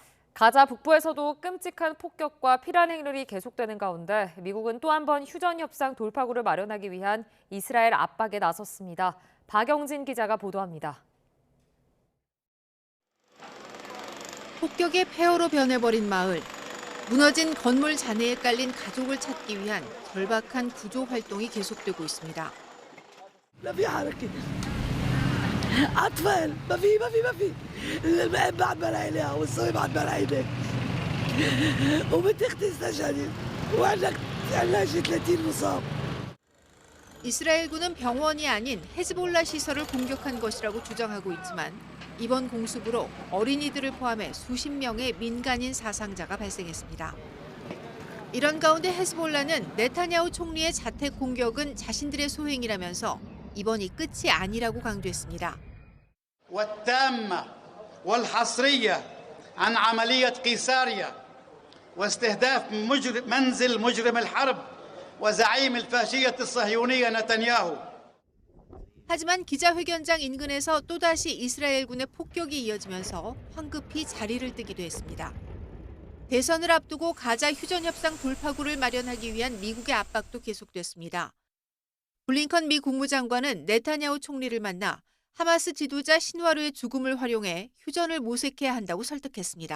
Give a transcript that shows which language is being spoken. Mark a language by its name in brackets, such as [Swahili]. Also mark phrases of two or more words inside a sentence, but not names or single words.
[Korean] 가자 북부에서도 끔찍한 폭격과 피란 행렬이 계속되는 가운데 미국은 또 한 번 휴전 협상 돌파구를 마련하기 위한 이스라엘 압박에 나섰습니다. 박영진 기자가 보도합니다. 폭격의 폐허로 변해버린 마을. 무너진 건물 잔해에 깔린 가족을 찾기 위한 절박한 구조 활동이 계속되고 있습니다. [Arabic] أطفال ما في الماء بعد ما لقيناها والصوي بعد ما لقيناه وبنت اختي استشهدت وعندنا شي 30 مصاب. [Korean] 이스라엘군은 병원이 아닌 헤즈볼라 시설을 공격한 것이라고 주장하고 있지만 이번 공습으로 어린이들을 포함해 수십 명의 민간인 사상자가 발생했습니다. 이런 가운데 헤즈볼라는 네타냐후 총리의 자택 공격은 자신들의 소행이라면서 이번이 끝이 아니라고 강조했습니다. [Arabic] والتامة والحصرية عن عملية قيساريا واستهداف منزل مجرم الحرب وزعيم الفاشية الصهيونية نتنياهو. [Korean] 하지만 기자회견장 인근에서 또다시 이스라엘군의 폭격이 이어지면서 황급히 자리를 뜨기도 했습니다. 대선을 앞두고 가자 휴전협상 돌파구를 마련하기 위한 미국의 압박도 계속됐습니다. 블링컨 미 국무장관은 네타냐후 총리를 만나 하마스 지도자 신와르의 죽음을 활용해 휴전을 모색해야 한다고 설득했습니다.